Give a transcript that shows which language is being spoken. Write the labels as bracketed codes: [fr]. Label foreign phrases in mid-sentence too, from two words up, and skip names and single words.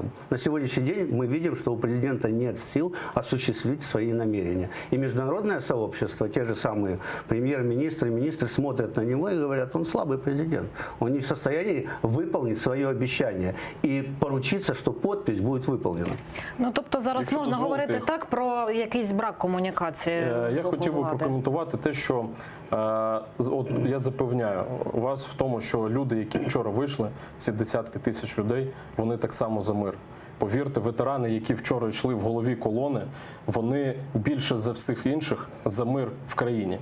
[ru] На сегодняшний день мы видим, что у президента нет сил осуществить свои намерения. И международное сообщество, те же самые премьер-министры, министры смотрят на него и говорят, он слабый президент. Он не в состоянии выполнить свое обещание и поручиться, что подпись будет выполнена. [uk] Тобто зараз можна говорити так про якийсь брак комунікації з Я боку хотів би влади? прокоментувати те, що от я запевняю вас в тому, що люди, які вчора вийшли, ці десятки тисяч людей, вони так само за мир. Повірте, ветерани, які вчора йшли в голові колони, вони більше за всіх інших за мир в країні.